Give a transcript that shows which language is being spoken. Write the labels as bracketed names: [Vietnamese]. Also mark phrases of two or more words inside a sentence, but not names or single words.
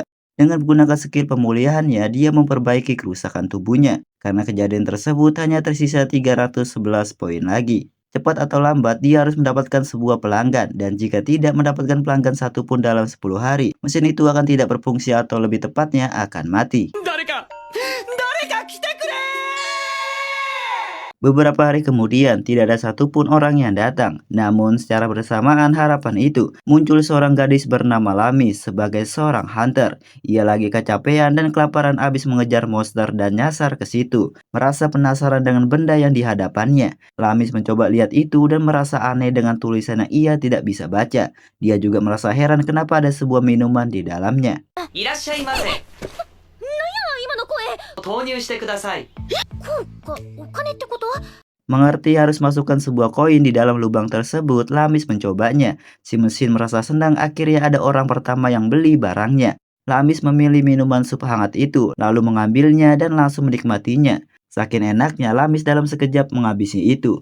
[Indonesian] Dengan menggunakan skill pemulihannya, dia memperbaiki kerusakan tubuhnya. Karena kejadian tersebut hanya tersisa 311 poin lagi. Cepat atau lambat, dia harus mendapatkan sebuah pelanggan. Dan jika tidak mendapatkan pelanggan satupun dalam 10 hari, mesin itu akan tidak berfungsi atau lebih tepatnya akan mati. [Japanese] 誰か来てくれ。 [Indonesian] Beberapa hari kemudian, tidak ada satupun orang yang datang. Namun, secara bersamaan harapan itu, muncul seorang gadis bernama Lamis sebagai seorang hunter. Ia lagi kecapean dan kelaparan abis mengejar monster dan nyasar ke situ. Merasa penasaran dengan benda yang dihadapannya. Lamis mencoba lihat itu dan merasa aneh dengan tulisan yang ia tidak bisa baca. Dia juga merasa heran kenapa ada sebuah minuman di dalamnya. [Japanese] いらっしゃいませ。今の声。投入してください。お金ってこと？ [Indonesian] Mengerti harus masukkan sebuah koin di dalam lubang tersebut, Lamis mencobanya. Si mesin merasa senang akhirnya ada orang pertama yang beli barangnya. Lamis memilih minuman sup hangat itu, lalu mengambilnya dan langsung menikmatinya. Saking enaknya, Lamis dalam sekejap menghabisi itu.